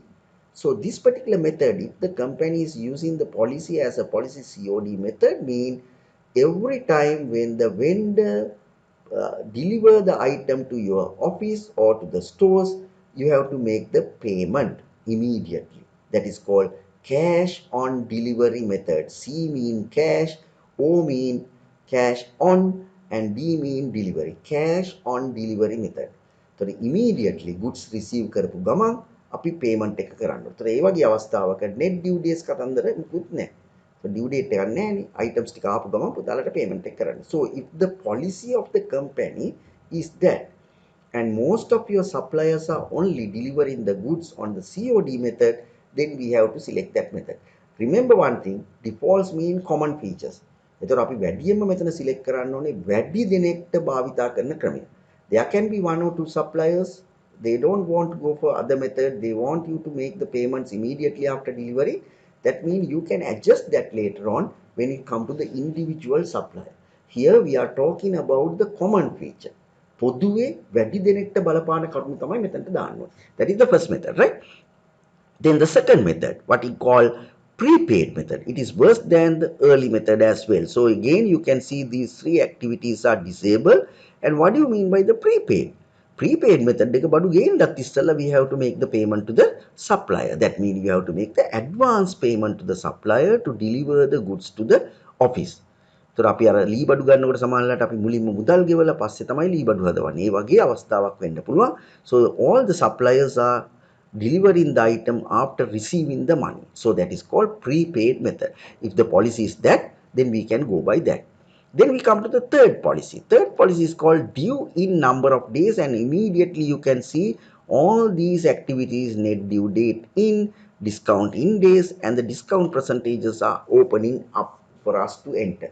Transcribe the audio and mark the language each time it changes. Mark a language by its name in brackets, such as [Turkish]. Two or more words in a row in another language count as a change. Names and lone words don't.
[English] So this particular method, if the company is using the policy as a policy COD method, mean every time when the vendor deliver the item to your office or to the stores, you have to make the payment immediately. That is called cash on delivery method. C mean cash, O mean cash on, and D mean delivery. Cash on delivery method. So immediately goods receive [Sinhala] කරපු ගමන් අපි payment එක කරන්න. ඒතර ඒ වගේ අවස්ථාවක [English] net due days [Sinhala] කතන්දර මුකුත් නැහැ. [English] So due date [Sinhala] එකක් නැහැ. Items ටික ආපු ගමන් පුතාලට payment එක කරන්න. [English] So if the policy of the company is that, and most of your suppliers are only delivering the goods on the COD method, then we have to select that method. Remember one thing, defaults mean common features. [Sinhala] එතකොට අපි වැඩියෙන්ම මෙතන select කරන්න ඕනේ වැඩි දෙනෙක්ට භාවිතා කරන ක්‍රමය. [English] There can be one or two suppliers, they don't want to go for other method, they want you to make the payments immediately after delivery. That means you can adjust that later on when it comes to the individual supplier. Here we are talking about the common feature. [Sinhala] පොදුවේ වැඩි දෙනෙක්ට බලපාන කරුණු තමයි මෙතනට දාන්න ඕනේ. [English] That is the first method, right? Then the second method, what we call prepaid method, it is worse than the early method as well. So again, you can see these three activities are disabled. And what do you mean by the prepaid? prepaid method [Sinhala] එක බඩු ගේන්නත් ඉස්සෙල්ලා [English] we have to make the payment to the supplier. That means we have to make the advance payment to the supplier to deliver the goods to the office. [Sinhala] ඒතර අපි අර ලී බඩු ගන්නකොට සමහරවිට අපි මුලින්ම මුදල් ගෙවලා පස්සේ තමයි ලී බඩු හදවන්නේ. ඒ වගේ අවස්ථාවක් වෙන්න පුළුවන්. [English] So all the suppliers are delivering the item after receiving the money. So that is called prepaid method. If the policy is that, then we can go by that. Then we come to the third policy. Third policy is called due in number of days, and immediately you can see all these activities: net due date in, discount in days, and the discount percentages are opening up for us to enter.